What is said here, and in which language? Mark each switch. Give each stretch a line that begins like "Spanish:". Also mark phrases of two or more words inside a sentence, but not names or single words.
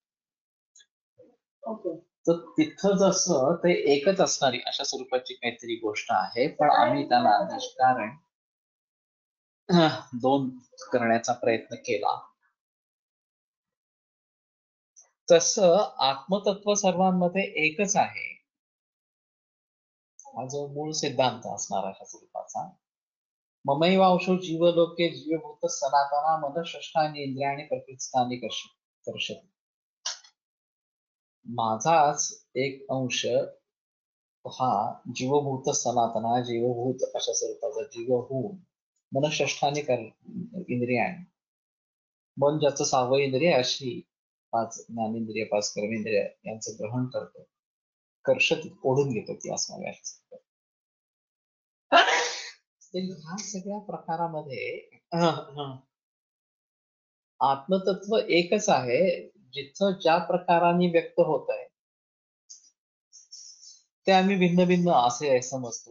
Marathi: तर तिथं जसं ते एकच असणारी अशा स्वरूपाची काहीतरी गोष्ट आहे, पण आम्ही त्याला निष्कारण दोन करण्याचा प्रयत्न केला. तसं आत्मतत्व सर्वांमध्ये एकच आहे, हा जो मूळ सिद्धांत असणार अशा स्वरूपाचा.
Sanskrit: ममैवांशो जीवलोके जीवभूत सनातना मद षष्ठानी इंद्रियाणी प्रकृतस्थानी कर्षति.
Marathi: माझाच एक अंश हा
Sanskrit: जीवभूत सनातना,
Marathi: जीवभूत अशा स्वरूपाचा जीव होऊन
Sanskrit: मन षष्ठाने इंद्रियाणी,
Marathi: मन ज्याचं 6वं इंद्रिय अशी 5 ज्ञानेंद्रिय 5 कर्मेंद्रिय यांचं ग्रहण करतो, कर्षति ओढून घेतो ती असणारी अशा. ह्या सगळ्या प्रकारामध्ये आत्मतत्व एकच आहे, जिथं ज्या प्रकाराने व्यक्त होत आहे ते आम्ही भिन्न भिन्न असे समजतो.